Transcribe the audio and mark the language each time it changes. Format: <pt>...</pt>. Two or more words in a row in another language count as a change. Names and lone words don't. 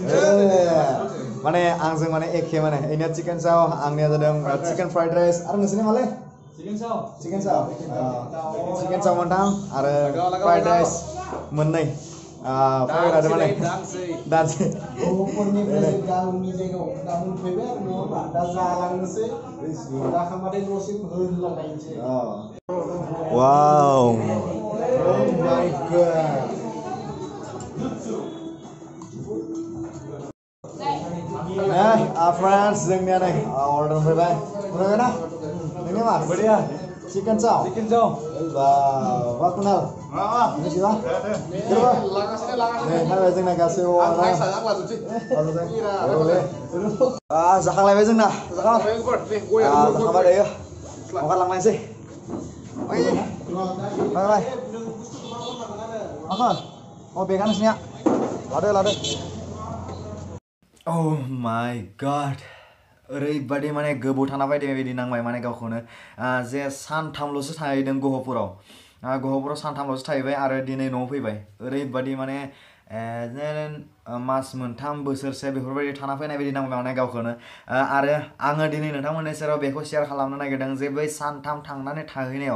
<brx>माने आंजों माने एखे माने इनिया</brx> <en>chicken chow</en> <brx>आंनिया जादों</brx> <en>chicken fried rice</en> <brx>आरो नोंसोरनि मालाय</brx> <en>chicken chow</en> <brx>मोनथाम आरो</brx> <en>fried rice</en> <brx>मोननै फैरादो माने दानसे गहपुरनिफ्राय गावनि जायगायाव दा मोनफैबाय आरो नङा दा जालांनोसै दा खामानि न'सिम होलांनायसै wow</brx> <en>oh my god</en> <brx>friends जोंनिया नै अर्डार फैबाय मोनबाय ना नोंनि मा बढ़िया</brx> <en>chicken chow</en> <brx>वाह कुनाल मिथिबा नै हाबाय जोंना गासैबो जाखांलायबाय जोंना जाखांबाय दायो ओंखारलांनायसै बाय अ बेगा नोंसिनिया लादो</brx> <en>oh my god</en> <brx>ओरैबादि माने गोबाव थाना फैदों बेबायदि नांबाय माने गावखौनो जे सानथामल'सो थाहैदों गहपुराव सानथामल'सो थाहैबाय आरो दिनै न'आव फैबाय ओरैबादि माने मास मोनथाम बोसोरसे बेफोरबायदि थाना फैनाय बायदि नांबाय माने गावखौनो आरो आङो दिनै नोंथांमोननि सेराव बेखौ शेयार खालामनो नागिरदों जे बै सानथाम थांनानै थाहैनायाव</brx>